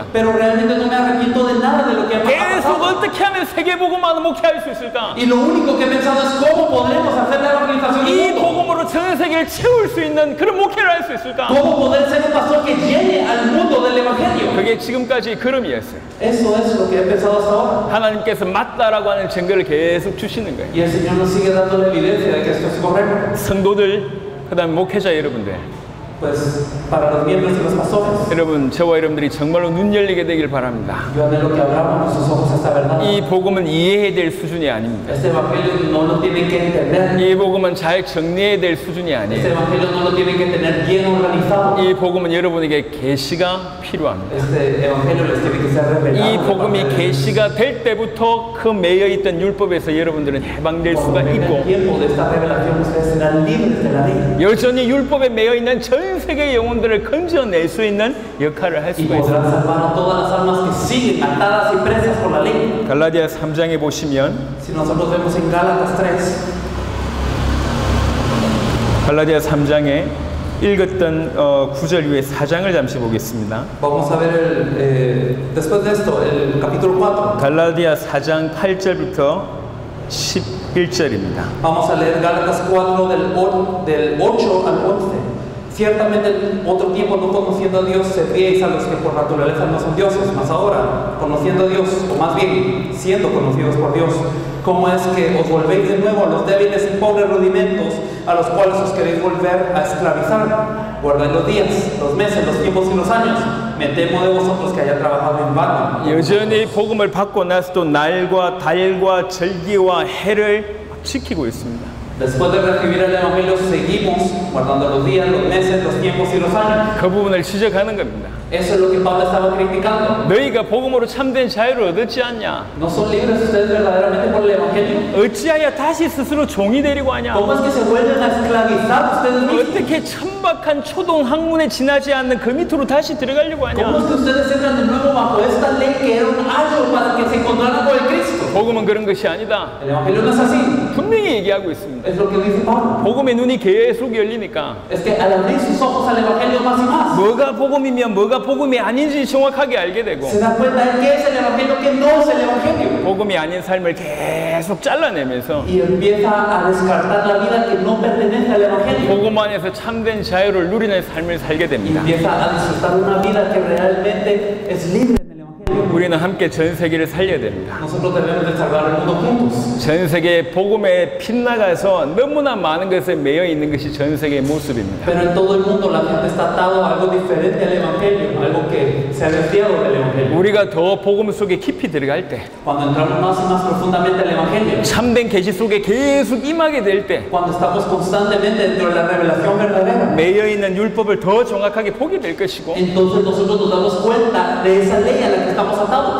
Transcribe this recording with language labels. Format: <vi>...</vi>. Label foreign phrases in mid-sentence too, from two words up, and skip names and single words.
<es>Pero realmente no me arrepiento de nada de lo que ha</es> <ko>계속</ko> <es>pasado.</es> <ko>어떻게 하면 세계복음만 목회할 수 있을까?</ko> <es>Y lo único que he pensado es cómo podremos hacer la evangelización</es> <ko>이</ko> <es>del mundo.</es> <ko>복음으로 전 세계를 채울 수 있는 그런 목회를 할 수 있을까?</ko> <es>Cómo poder ser un pastor que llene al mundo del evangelio.</es> <ko>그게 지금까지 걸음이었어요.</ko> <es>Eso es lo que he pensado hasta ahora.</es> <ko>하나님께서 맞다라고 하는 증거를 계속 주시는 거예요.</ko> <es>Y el Señor nos sigue dando la evidencia de que esto es correcto.</es> <ko>성도들, 그다음 목회자 여러분들,</ko> <es>Pues para los miembros y los pastores,</es> <ko>여러분 저와 여러분들이 정말로 눈 열리게 되길 바랍니다.</ko> <es>yo anhelo que abramos nuestros ojos a esta verdad.</es> <ko>이 복음은 이해해야 될 수준이 아닙니다.</ko> <es>Este evangelio no lo tienen que entender.</es> <ko>이 복음은 잘 정리해야 될 수준이</ko> <es>Este</es> <ko>아니에요.</ko> <es>evangelio no lo tienen que tener bien organizado.</es> <ko>이 복음은 여러분에게 계시가 필요합니다.</ko> <es>Este evangelio les tiene que ser revelado.</es> <ko>이</ko> <es>de parte</es> <ko>복음이</ko> <es>de Dios.</es> <ko>계시가 될 때부터 그 매여 있던 율법에서 여러분들은 해방될 수가</ko> <es>Cuando venga el</es> <ko>있고</ko> <es>tiempo de esta revelación, ustedes serán libres de la ley.</es> <ko>여전히 율법에 매여 있는 전 세계의 영혼들을 건져낼 수 있는 역할을 할</ko> <es>Y</es> <ko>수가 있습니다.</ko> <es>podrán salvar a todas las almas que siguen atadas y presas por la ley.</es> <ko>갈라디아 3장에 보시면</ko> <es>Si nosotros vemos en Gálatas 3,</es> <ko>갈라디아 3장에 읽었던 9절 이후에 4장을 잠시 보겠습니다.</ko> <es>vamos a ver después de esto, el capítulo 4.</es> <ko>갈라디아 4장 8절부터 11절입니다.</ko> <es>Vamos a leer Gálatas 4 del 8 al 11. Ciertamente en otro tiempo no conociendo a Dios servíais a los que por naturaleza no son dioses, mas ahora, conociendo a Dios, o más bien, siendo conocidos por Dios, ¿cómo es que os volvéis de nuevo a los débiles y pobres rudimentos a los cuales os queréis volver a esclavizar? Guardad los días, los meses, los tiempos y los años. Me temo de vosotros que haya trabajado en vano.</es> <ko>여전히 복음을 받고 나서도 날과 달과 절기와 해를 지키고 있습니다.</ko> <es>Después de recibir el Evangelio, seguimos guardando los días, los meses, los tiempos y los años.</es> <ko>그 부분을 지적하는 겁니다.</ko> <es>Eso es lo que Pablo estaba criticando.</es> <ko>너희가 복음으로 참된 자유를 얻었지 않냐?</ko> <es>¿No son libres ustedes verdaderamente por el Evangelio?</es> <ko>어찌하여 다시 스스로 종이 되리고 하냐?</ko> <es>¿Cómo es que se vuelven a esclavizar ustedes mismos?</es> <ko>어떻게 천박한 초동 학문에 지나지 않는 그 밑으로 다시 들어가려고</ko> <es>¿Cómo es</es> <ko>하냐?</ko> <es>que ustedes entran de nuevo bajo esta ley que era un ayo para que se encontraran con el Cristo?</es> <ko>복음은 그런 것이 아니다.</ko> <es>El Evangelio no es así.</es> <ko>분명히 얘기하고 있습니다.</ko> <es>Es lo que dice Pablo.</es> <ko>복음의 눈이 계속 열리니까</ko> <es>Es que al abrir sus ojos al Evangelio más y más,</es> <ko>뭐가 복음이며 뭐가 복음이 아닌지 정확하게 알게 되고</ko> <es>se da cuenta de qué es el Evangelio, qué no es el Evangelio.</es> <ko>복음이 아닌 삶을 계속 잘라내면서</ko> <es>Y empieza a descartar la vida que no pertenece al Evangelio.</es> <ko>복음 안에서 참된 자유를 누리는 삶을 살게</ko> <es>Y</es> <ko>됩니다.</ko> <es>empieza a disfrutar una vida que realmente es libre en el Evangelio. Evangelio.</es> <ko>우리는 함께 전 세계를 살려야 됩니다.</ko> <es>Nosotros debemos de salvar el mundo juntos.</es> <ko>전 세계 복음에 빗나가서 너무나 많은 것에 매여 있는 것이 전 세계의 모습입니다.</ko> <es>Pero en todo el mundo la gente está atado a algo diferente al Evangelio, algo que se ha desviado del Evangelio.</es> <ko>우리가 더 복음 속에 깊이 들어갈 때,</ko> <es>Cuando entramos más y más profundamente al Evangelio,</es> <ko>참된 계시 속에 계속 임하게 될 때,</ko> <es>cuando estamos constantemente dentro de la revelación verdadera,</es> <ko>매여 있는 율법을 더 정확하게 보게 될 것이고,</ko> <es>entonces nosotros nos damos cuenta de esa ley a la que estamos atados.</es>